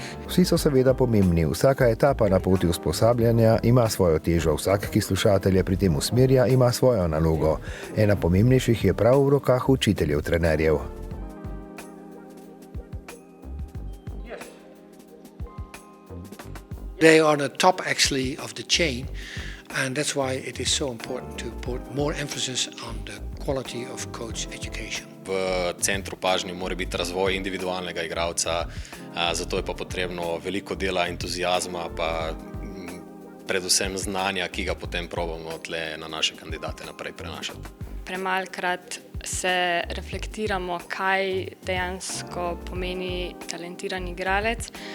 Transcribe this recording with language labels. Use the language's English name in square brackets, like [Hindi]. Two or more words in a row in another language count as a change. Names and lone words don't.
[Slovenian] Vsi so seveda pomembni, vsaka etapa na poti usposabljanja ima svojo težo, vsak, ki slušatelje pri tem usmerja, ima svojo nalogo. Ena pomembnejših je prav v rokah učiteljev trenerjev. [English] They are on the top actually of the chain. And that's why it is so important to put more emphasis on the quality of coach education. [Slovenian] V centru pažnje mora biti razvoj individualnega igralca, zato je pa potrebno veliko dela, entuziazma, pa predvsem znanja, ki ga potem probamo tle na naše kandidate naprej prenašati. Premalkrat se reflektiramo, kaj dejansko pomeni talentiran igralec.